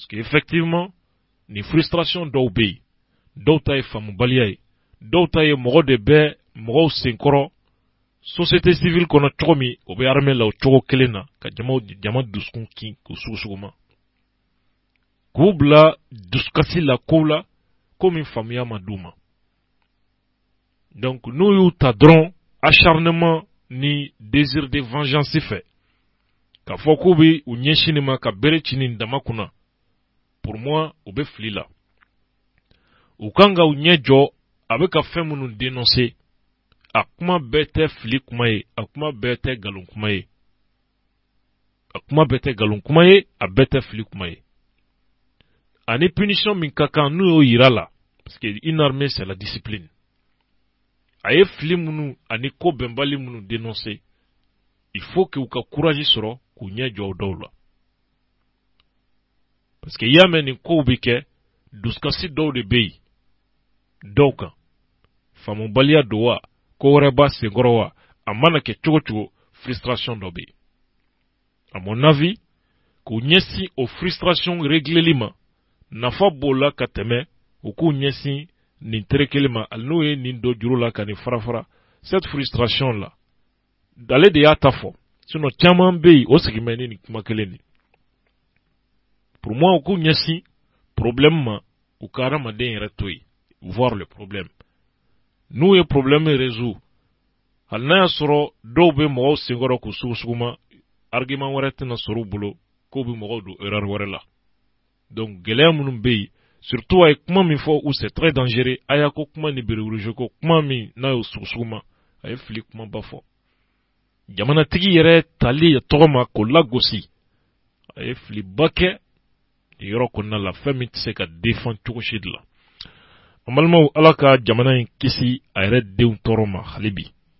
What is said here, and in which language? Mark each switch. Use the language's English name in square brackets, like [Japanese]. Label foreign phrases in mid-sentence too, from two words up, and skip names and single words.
[French] que effectivement [Bambara] ni frustration dɔw bɛ yen dɔw ta ye faamubaliya ye dɔw ta ye mɔgɔ de bɛ mɔgɔw senkɔrɔ [French] société civile [Bambara] kɔnɔ cogo min o bɛ armée la o cogo kelen na ka jama dusukun kin k'u sugusuguma k'u bila dusukasi la kow la ko min faamuya ma d'u ma donc n'u y'u ta dɔrɔn acharnement ni [French] désir de vengeance [Bambara] fɛ k'a fɔ k'u bɛ u ɲɛsin ma ka bere ci nin dama kunna [French] pour moi [Bambara] u bɛ fili la u kan ka u ɲɛ jɔ a bɛ ka fɛn minnu dénoncer a kuma bɛɛ tɛ fili kuma ye a kuma bɛɛ tɛ nkalon kuma ye a kuma bɛɛ tɛ nkalon kuma ye a bɛɛ tɛ fili kuma ye ani punition min ka kan n'u y'o yira la [French] parce que une armée c'est la discipline [Bambara] a ye fili minnu ani ko bɛnbali minnu dénoncer [French] il faut que [Bambara] u ka courage sɔrɔ k'u ɲɛ jɔ o dɔw la [French] parce que [Bambara] i y'a mɛn nin kow bɛ kɛ dusukasi dɔw de bɛ yen dɔw kan faamubaliya don wa ko wɛrɛ b'a senkɔrɔ wa a mana kɛ cogo cogo frustration dɔ bɛ yen [French] à mon avis [Bambara] k'u ɲɛsin o frustration régleli ma nafa b'o la ka tɛmɛ u k'u ɲɛsin nin terekeli ma hali n'o ye nin don juru la ka nin farafara [French] cette frustration [Bambara] la ale de y'a ta fɔ sinon caman bɛ yen o sigi mɛ ni nin kuma kelen nin [French] pour moi [Bambara] u k'u ɲɛsin problème ma u ka adamaden yɛrɛ to yen [French] voir le problème [Bambara] n'u ye problème résout hali n'a y'a sɔrɔ dɔw bɛ mɔgɔw senkɔrɔ k'u sugusuguma argument wɛrɛ tɛna sɔrɔ u bolo ko bi mɔgɔw don erreur wɛrɛ la. Donc gɛlɛya minnu bɛ yen surtout a ye kuma min fɔ [French] où c'est très dangereux [Bambara] a y'a ko kuma ni bereuruje ko kuma min n'a y'o sugusugu ma a ye fili kumaba fɔ. Jamanatigi yɛrɛ tali ya tɔgɔ ma k'o lagosi a ye filiba kɛ yɔrɔ kɔnɔna la fɛn min tɛ se ka défend cogo si de la. An balimaw Ala ka jamana in kisi a yɛrɛ denw tɔɔrɔ ma hali bi.